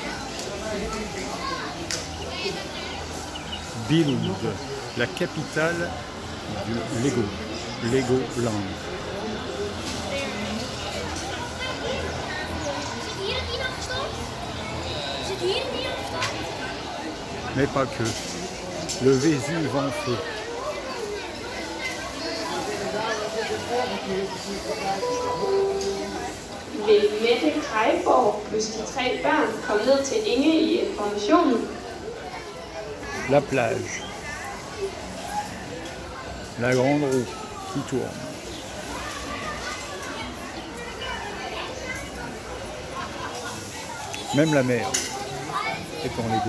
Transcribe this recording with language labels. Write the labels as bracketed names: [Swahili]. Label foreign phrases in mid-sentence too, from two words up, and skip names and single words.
[French] Billund, la capitale du Lego. Legoland. Mais pas que. Le Vésuve en feu. [Danish] Vil Mette Kreiborg ønske 3 børn komme ned til Inge i informationen? [French] La plage. La grande roue qui tourne. Même la mer est en Lego.